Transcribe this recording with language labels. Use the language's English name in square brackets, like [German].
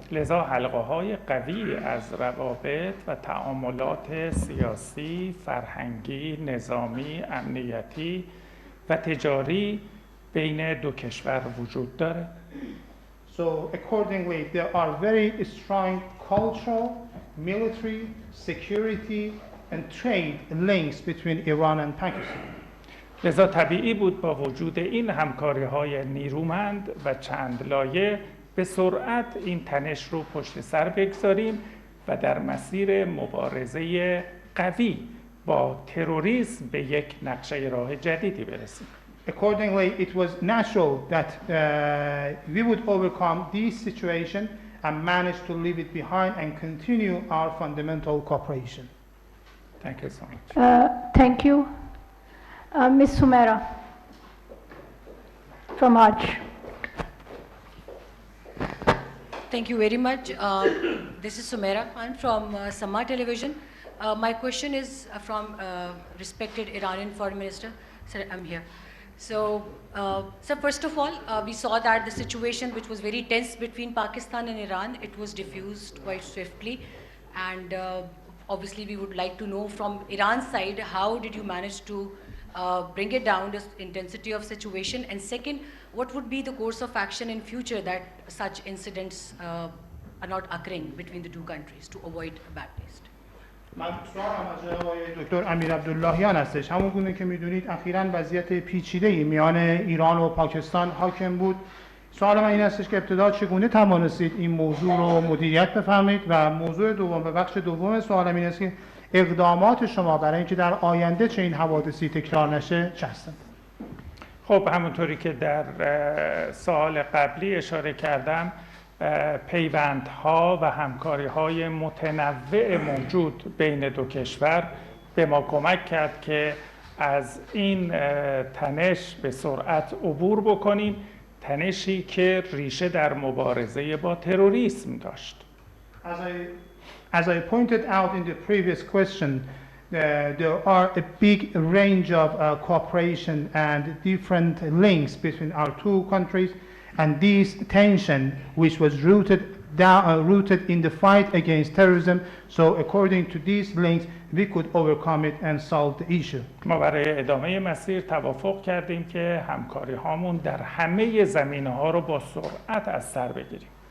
[Persian] لذا حلقه‌های قوی از روابط و تعاملات سیاسی، فرهنگی، نظامی، امنیتی و تجاری بین دو کشور وجود داره. [English] So accordingly, there are very strong cultural, military, security, and trade links between Iran and Pakistan. [Persian] لذا طبیعی بود با وجود این همکاری‌های نیرومند و چند لایه به سرعت این تنش رو پشت سر بگذاریم و در مسیر مبارزه قوی با تروریسم به یک نقشه راه جدیدی برسیم. [English] Accordingly, it was natural that we would overcome this situation and manage to leave it behind and continue our fundamental cooperation. Thank you so much. Thank you. Ms. Sumera from Hajj. Thank you very much. This is Sumera. I'm from Sama Television. My question is from respected Iranian Foreign Minister. Sir, I'm here. So, sir, first of all, we saw that the situation which was very tense between Pakistan and Iran, it was diffused quite swiftly. And obviously, we would like to know from Iran's side, how did you manage to bring it down, the intensity of situation? And second, what would be the course of action in future that such incidents are not occurring between the two countries to avoid a bad taste? [Persian] من سوالم از آقای دکتر امیر عبداللهیان هستش. همون گونه که میدونید اخیراً وضعیت پیچیده‌ای میان ایران و پاکستان حاکم بود. سوال من این هستش که ابتدا چگونه توانستید این موضوع رو مدیریت بفرمایید و موضوع دوم و بخش دوم سوالم این است که اقدامات شما برای اینکه در آینده چه این حوادثی تکرار نشه چه هستند؟ خب همونطوری که در سوال قبلی اشاره کردم، پیوندها و همکاری‌های متنوع موجود بین دو کشور به ما کمک کرد که از این تنش به سرعت عبور بکنیم، تنشی که ریشه در مبارزه با تروریسم داشت. [English] As I pointed out in the previous question, there are a big range of cooperation and different links between our two countries, and this tension, which was rooted in the fight against terrorism, so according to these links, we could overcome it and solve the issue. [Persian] ما برای ادامه مسیر توافق کردیم که همکاری هامون در همه زمینه‌ها رو با سرعت از سر بگیریم.